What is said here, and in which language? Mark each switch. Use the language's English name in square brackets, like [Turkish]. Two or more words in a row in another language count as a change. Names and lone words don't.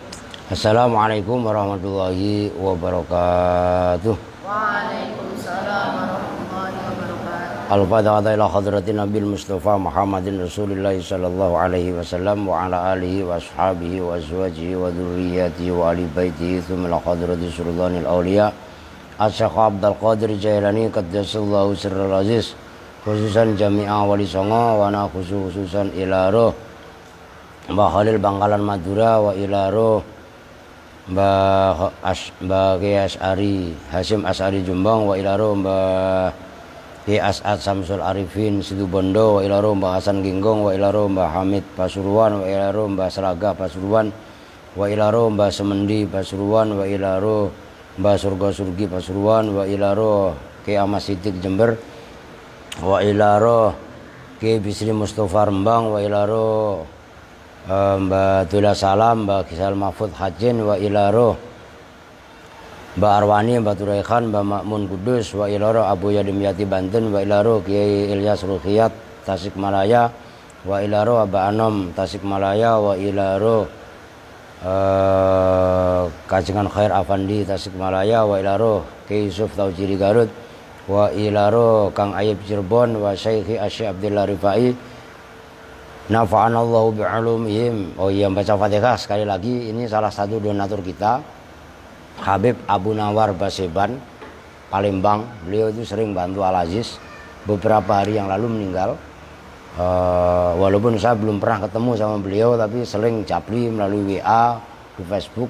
[Arabic] السلام عليكم ورحمة الله وبركاته. وعليكم السلام ورحمة الله وبركاته. الفاتحة إلى حضرة النبي المصطفى محمد رسول الله صلى الله عليه وسلم وعلى آله وأصحابه وأزواجه وذرياته وآل بيته ثم إلى حضرة سلطان الأولياء Asy-Syaikh Abdul Qadir Jailani قدس الله سره العزيز خصوصا Jami'ah Wali Songo و نا خصوصا إلى روح Mbah Khalil Bangkalan Madura وإلى روح Mbah Kiai Asy'ari Hasyim Asy'ari Jombang وإلى روح Mbah Kiai As'ad Samsul Arifin Situbondo وإلى روح Mbah Hasan Ginggong وإلى روح Mbah Hamid Pasuruan وإلى روح Mbah Seraga Pasuruan وإلى روح Mbah Semendi Pasuruan وإلى روح Mbah Surga Surgi Pasuruan وإلى روح Kiai Ahmad Siddiq Jember وإلى روح Kiai Bisri Mustafa Rembang وإلى روح Mbah Dula Salam Mbah Kisal Mahfud Hajin وإلى روح Mbah Arwani Mbah Turaikan Mbah Makmun Kudus وإلى روح Abu Yadim Yati Banten وإلى روح Kiai Ilyas Ruqyat Tasikmalaya وإلى روح Abah Anom Tasikmalaya وإلى روح Kajengan Khair Afandi Tasikmalaya وإلى روح Kiai Yusuf Taujiri Garut wa ila roh Kang Ayub Cirebon wa Syekhi Asy Abdullah Rifai نفعنا الله بعلومهم. [Indonesian] Oh iya, baca Fatihah sekali lagi. Ini salah satu donatur kita, Habib Abu Nawar Baseban Palembang. Beliau itu sering bantu Al Aziz. Beberapa hari yang lalu meninggal. Walaupun saya belum pernah ketemu sama beliau, tapi sering japri melalui WA di Facebook.